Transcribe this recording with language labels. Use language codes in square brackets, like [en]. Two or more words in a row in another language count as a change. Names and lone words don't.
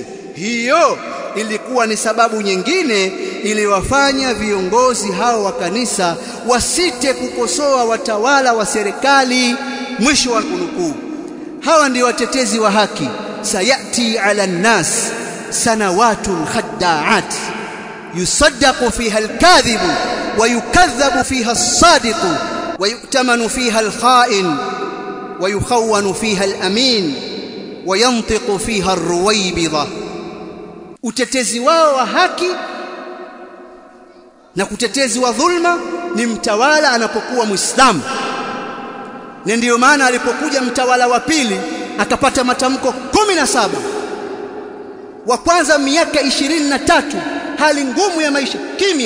[sw] Hiyo ilikuwa ni sababu nyingine iliwafanya viongozi hao wa kanisa wasite kukosoa watawala wa serikali. Mwisho wa kunukuu. Hawa ndio watetezi wa haki. [ar] سَيَأْتِي عَلَى النَّاسِ سَنَوَاتٌ خَدَّاعَاتٌ يُصَدَّقُ فِيهَا الْكَاذِبُ وَيُكَذَّبُ فِيهَا الصَّادِقُ وَيُؤْتَمَنُ فِيهَا الْخَائِنُ وَيُخَوَّنُ فِيهَا الْأَمِينُ وَيَنْطِقُ فِيهَا الرُّوَيْبِضَةُ. [sw] Utetezi wao wa haki na kutetezi wa dhulma ni mtawala anapokuwa Muislamu. Na ndiyo maana alipokuja mtawala wa pili akapata matamko 17. Wa kwanza miaka 23 hali ngumu ya maisha, kimya.